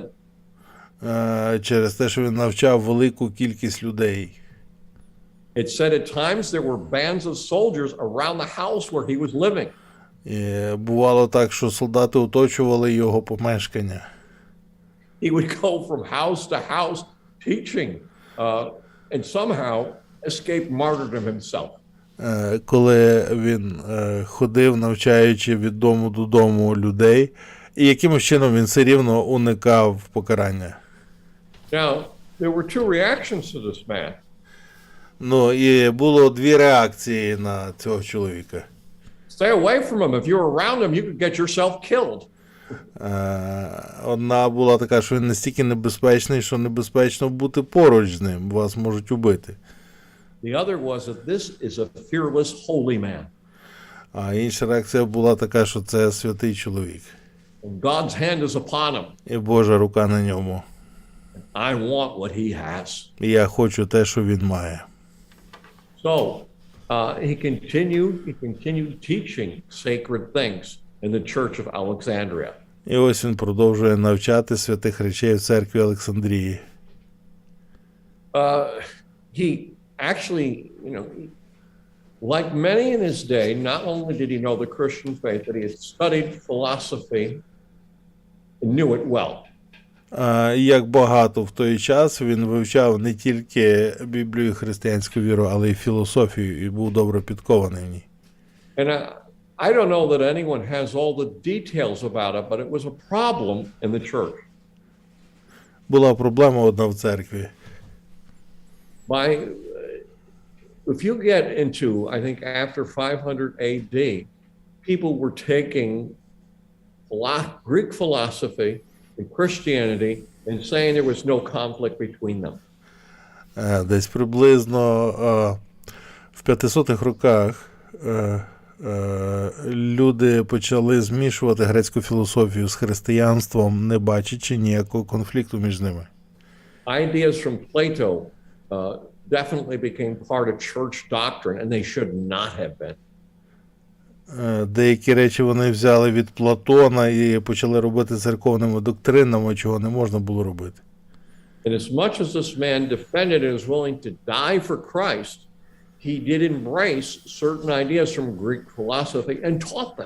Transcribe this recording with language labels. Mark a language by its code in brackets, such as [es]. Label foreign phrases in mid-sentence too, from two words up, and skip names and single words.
[uk] Через те, що він навчав велику кількість людей. [en] It said at times there were bands of soldiers around the house where he was living. [uk] І бувало так, що солдати оточували його помешкання. [en] He would go from house to house teaching, and somehow escape martyrdom himself. [uk] Коли він ходив, навчаючи від дому до дому людей, і якимось чином він все рівно уникав покарання. [en] Now, there were two reactions to this man. [uk] Ну, і було дві реакції на цього чоловіка. [en] Stay away from him. If you're around him, you could get yourself killed. [uk] Одна була така, що він настільки небезпечний, що небезпечно бути поруч з ним, вас можуть убити. [en] The other was that this is a fearless, holy man. [uk] А інша реакція була така, що це святий чоловік. [en] And God's hand is upon him. [uk] І Божа рука на ньому. [en] I want what he has. [uk] І я хочу те, що він має. [en] So, he continued teaching sacred things in the Church of Alexandria. [uk] І ось він продовжує навчати святих речей в церкві Олександрії. [en] He actually, like many in his day, not only did he know the Christian faith, but he had studied philosophy and knew it well. [uk] Як багато в той час, він вивчав не тільки Біблію і християнську віру, але й філософію, і був добре підкований в ній. [en] And I don't know that anyone has all the details about it, but it was a problem in the church. [uk] Була проблема одна в церкві. [en] If you get into, I think after 500 AD, people were taking Greek philosophy and Christianity and saying there was no conflict between them. [uk] Десь приблизно в 500-х роках люди почали змішувати грецьку філософію з християнством, не бачачи ніякого конфлікту між ними. [en] Ideas from Plato definitely became part of church doctrine, and they should not have been. [uk] Деякі речі вони взяли від Платона і почали робити церковними доктринами, чого не можна було робити. [en] And as much as this man defended and was willing to die for Christ, he did embrace certain ideas from Greek philosophy and taught them.